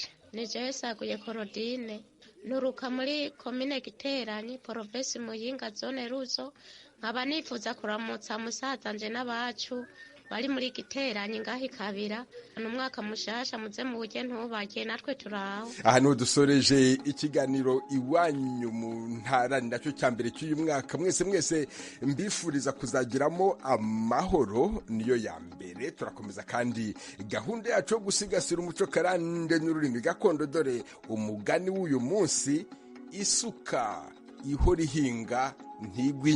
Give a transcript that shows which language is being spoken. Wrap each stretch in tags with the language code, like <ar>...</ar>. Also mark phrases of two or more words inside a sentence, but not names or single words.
<rn>Nije Saguye Korodine, nuruka muri komine Giteranyi, provinsi Muyinga, zone Ruzo. Nkaba nifuza kuramutsa musaza nje n'abacu bari muri Giteranyi ngaho Ikabira. Umwaka mushasha muze mu buryo ntubagiye, natwe turaho.</rn> <rw>Aha niho dusoreje ikiganiro Iwanyu mu Ntara, ni nacyo cya mbere cy'uyu mwaka. Mwese mbifuriza kuzagiramo amahoro, niyo ya mbere. Turakomeza kandi gahunda yacu yo gusigasira umuco karande n'ururimi gakondo. Dore umugani w'uyu munsi: isuka ihora ihinga ntigwingese.</rw>